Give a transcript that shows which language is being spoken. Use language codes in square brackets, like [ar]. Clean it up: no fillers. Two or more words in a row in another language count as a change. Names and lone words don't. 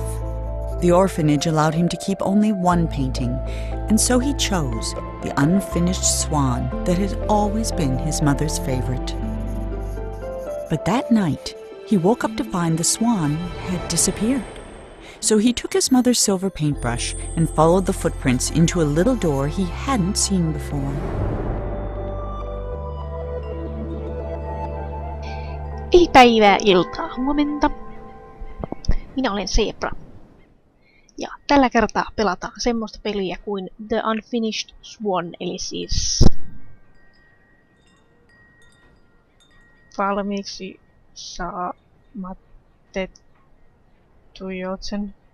[en] The orphanage allowed him to keep only one painting, and so he chose the unfinished Swan that had always been his mother's favorite. But that night, he woke up to find the Swan had disappeared. So he took his mother's silver paintbrush and followed the footprints into a little door he hadn't seen before. [fi] Ei päivää, iltaa, huomenta. Minä olen SEURAA. Ja tällä kertaa pelataan semmoista peliä kuin The Unfinished Swan, eli siis valmiiksi saamatettu joutsen.